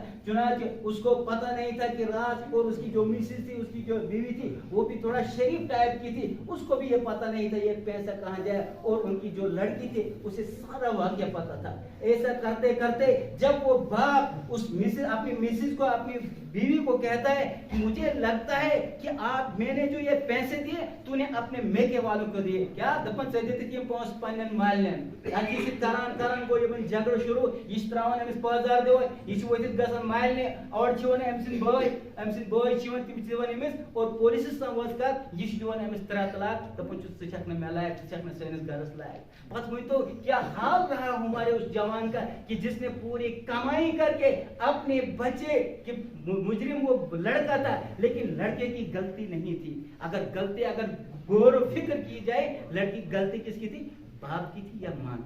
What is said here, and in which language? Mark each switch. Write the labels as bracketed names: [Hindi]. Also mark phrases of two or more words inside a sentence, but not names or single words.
[Urdu] چنانچہ اس کو پتہ نہیں تھا کہ رات, اور اس کی جو مسز تھی, اس کی جو بیوی تھی, وہ بھی تھوڑا شریف ٹائپ کی تھی, اس کو بھی یہ پتہ نہیں تھا یہ پیسہ کہاں جائے. اور ان کی جو لڑکی تھی اسے سارا واقعہ پتہ تھا. ایسا کرتے کرتے جب وہ باپ اس اپنی مسز کو, اپنی بیوی کو کہتا ہے کہ مجھے لگتا ہے کہ میں نے جو یہ پیسے دیے تو نے اپنے میکے والوں کو دیے, [Kashmiri] کیا دپن ژے دِتِکھ یِم پونٛسہٕ پننٮ۪ن مالٮ۪ن. اَمہِ سۭتۍ کران گوٚو یِمن جگڑٕ شروٗع. یہِ چھُ تراوان أمِس پٲزار دِوان, یہِ چھُ ؤتھِتھ گژھان مالنہِ, اور چھِ وَنان أمۍ سٕنٛدۍ بٲے چھِ یِوان, تِم چھِ دِوان أمِس, اور پولیسَس تام وٲژ کتھ, یہِ چھُ دِوان أمِس 3 طلاق, دپان چھُس ژٕ چھکھ نہٕ مےٚ لایق, ژٕ چھکھ نہٕ سٲنِس گرس لایق. پتہٕ ؤنۍتو کیا حال رہا ہمارے اس جوان کا کہ جس نے پوری کمائی کر کے اپنے بچے کے, مجرم وہ لڑکا تھا لیکن لڑکے کی غلطی نہیں تھی. اگر غور و فکر کی جائے, لڑکی غلطی کس کی تھی, باپ کی تھی یا ماں کی.